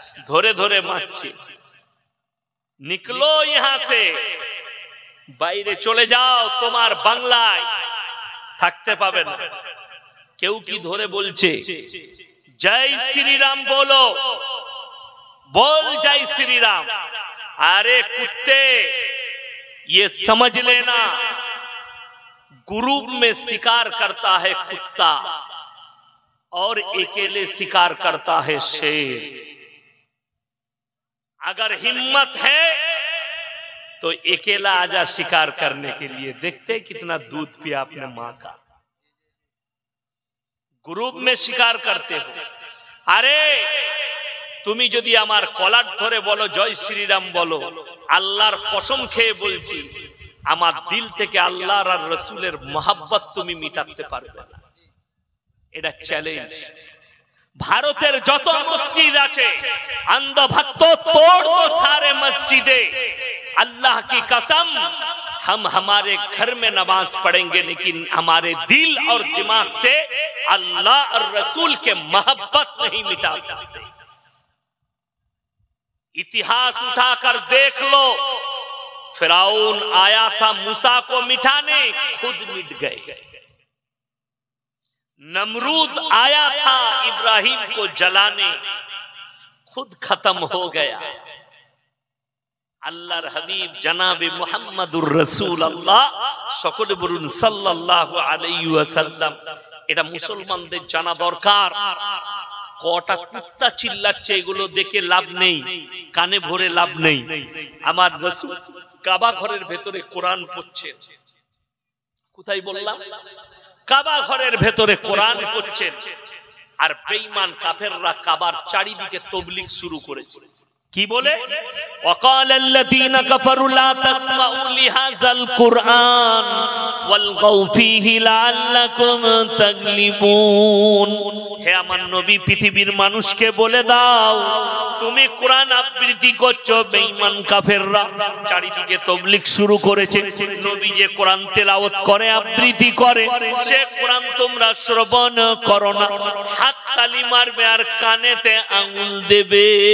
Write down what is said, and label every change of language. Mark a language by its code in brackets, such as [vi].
[bn] ধরে ধরে মারছে, [hi] নিকলো ইহা সে, [bn] বাইরে চলে যাও, তোমার বাংলায় থাকতে পাবে না। কেউ কি ধরে বলছে জয় শ্রীরাম বলো, [hi] बोल जय श्री राम। अरे कुत्ते, ये समझ लेना, ग्रुप में शिकार करता है कुत्ता और अकेले शिकार करता है शेर। अगर हिम्मत है तो अकेला आजा शिकार करने के लिए। देखते कितना दूध पिया अपने मां का। ग्रुप में शिकार करते हो। [bn] अरे তুমি যদি আমার কলার ধরে বলো জয় শ্রীরাম বলো, আল্লাহর কসম খেয়ে বলছি আমার দিল থেকে আল্লাহর আর রাসূলের মহব্বত তুমি মিটাতে পারবে না। এটা চ্যালেঞ্জ। ভারতের যত মসজিদ আছে [hi] अंध भक्तों तोड़ दो सारे मस्जिदे। अल्लाह की कसम, हम हमारे घर में नमाज पढ़ेंगे लेकिन हमारे दिल और दिमाग से अल्लाह और रसूल के मोहब्बत नहीं मिटा सकते। इतिहास उठाकर देख लो, फिरौन आया था मूसा को मिटाने, खुद मिट गए। नमरूद आया था इब्राहिम को जलाने, खुद खत्म हो गया। [bn] আল্লাহর হাবিব জনাবে মুহাম্মদুর রাসূলুল্লাহ সকলে বলুন সাল্লাল্লাহু আলাইহি ওয়াসাল্লাম। এটা মুসলমানদের জানা দরকার। কটা কুত্তা চিল্লাচ্ছে এগুলো দেখে লাভ নেই, কানে ভরে লাভ নেই। আমার রাসূল কাবা ঘরের ভেতরে কোরআন পড়ছেন। কোথায় বললাম? কাবা ঘরের ভেতরে কোরআন পড়ছেন। আর বেঈমান কাফেররা কাবার চারিদিকে তাবলীগ শুরু করেছে। কি বলে? [ar] وقال الذين كفروا لا تسمعوا لهذا القرآن والغوا فيه لعلكم تغلبون। [bn] হে আমার নবী, পৃথিবীর মানুষকে বলে দাও তুমি কোরআন আবৃত্তি করছো। বেঈমান কাফেররা চারিদিকে তাবলীগ শুরু করেছে। নবী যে কোরআন তেলাওয়াত করে, আবৃত্তি করে, সে কোরআন তোমরা শ্রবণ করো না। হাত তালি মারবে আর কানেতে আঙ্গুল দেবে।